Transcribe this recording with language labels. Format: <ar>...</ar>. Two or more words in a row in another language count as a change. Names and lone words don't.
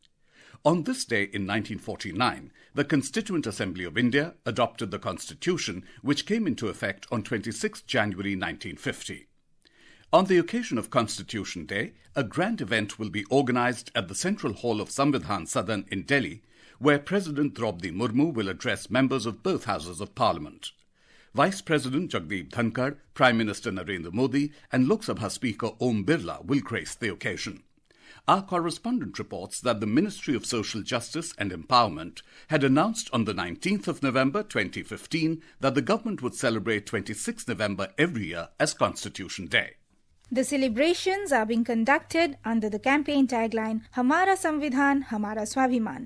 <en>On this day in 1949, the Constituent Assembly of India adopted the Constitution, which came into effect on 26 January 1950. On the occasion of Constitution Day, a grand event will be organized at the Central Hall of Samvidhan Sadan in Delhi, where President Droupadi Murmu will address members of both houses of Parliament. Vice President Jagdeep Dhankar, Prime Minister Narendra Modi and Lok Sabha Speaker Om Birla will grace the occasion. Our correspondent reports that the Ministry of Social Justice and Empowerment had announced on the 19th of November 2015 that the government would celebrate 26 November every year as Constitution Day. The celebrations are being conducted under the campaign tagline Hamara Samvidhan, Hamara Swabhiman.</en>